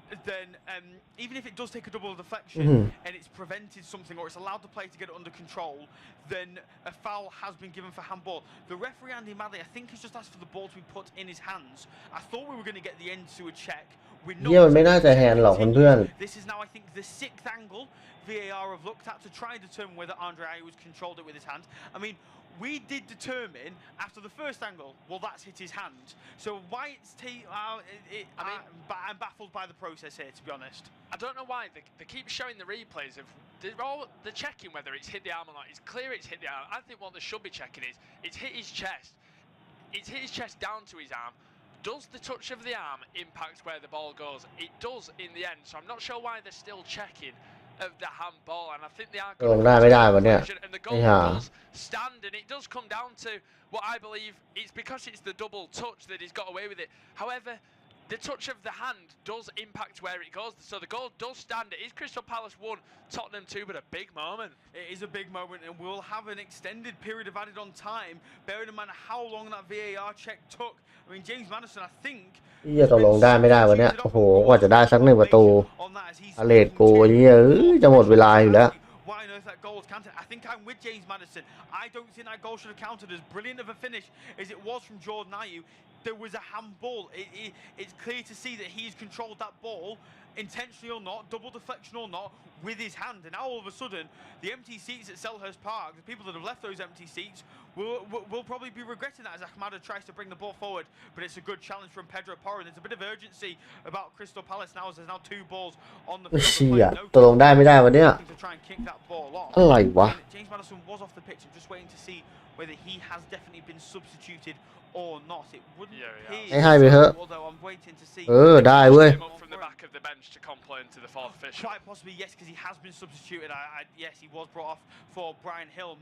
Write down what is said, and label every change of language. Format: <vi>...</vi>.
<en>then even if it does take a double deflection and it's prevented something or it's allowed the player to get it under control, then a foul has been given for handball. The referee Andy Madley, I think, has just asked for the ball to be put in his hands. I thought we were going to get the end to a check.</en> <th>เนี่ยมันไม่น่าจะแฮนด์หรอกเพื่อน</th> <en>This is now, I think, the 6th angle VAR have looked at to try and determine whether Andre Ayew has controlled it with his hands. I mean, we did determine after the first angle, well, that's hit his hand. So why it's I'm baffled by the process here, to be honest. I don't know why they keep showing the replays of they're checking whether it's hit the arm or not. It's clear it's hit the arm. I think what they should be checking is it's hit his chest. It's hit his chest down to his arm. Does the touch of the arm impact where the ball goes? It does in the end. So I'm not sure why they're still checking of the handball, and I think they are going to and the goal does stand, and it does come down to what I believe it's because it's the double touch that he's got away with it. However, the touch of the hand does impact where it goes, so the goal does stand. It is Crystal Palace 1, Tottenham 2, but a big moment. It is a big moment, and we'll have an extended period of added on time, bearing in mind how long that VAR check took. I mean, James Maddison, I think</en> <th>ที่จะตกลงได้ไม่ได้วันนี้โอ้โหกว่าจะได้สัก1 ประตูพาเลซกูเนี่ยจะหมดเวลาอยู่แล้ว</th> <en>Why on earth that goal was counted? I think I'm with James Maddison. I don't think that goal should have counted as brilliant of a finish as it was from Jordan Ayew. There was a handball. It's clear to see that he's controlled that ball, intentionally or not, double deflection or not, with his hand. And now all of a sudden, the empty seats at Selhurst Park, the people that have left those empty seats, will probably be regretting that as Ahmada tries to bring the ball forward. But it's a good challenge from Pedro Porro. And there's a bit of urgency about Crystal Palace now as there's now 2 balls on the field.</en> <th>เชี่ยตกลงได้ไม่ได้วันนี้อะไรวะ</th> <en>James Maddison was off the pitch. I'm just waiting to see whether he has definitely been substituted or not. It wouldn't appear.</en> <th>ให้ไปเถอะ</th> <en>Although I'm waiting to see.</en> <th>ได้เว้ย</th> <en>From the back of the bench to complain to the fourth official. Quite possibly, yes, because he has been substituted. Yes, he was brought off for Brian Hill.</en>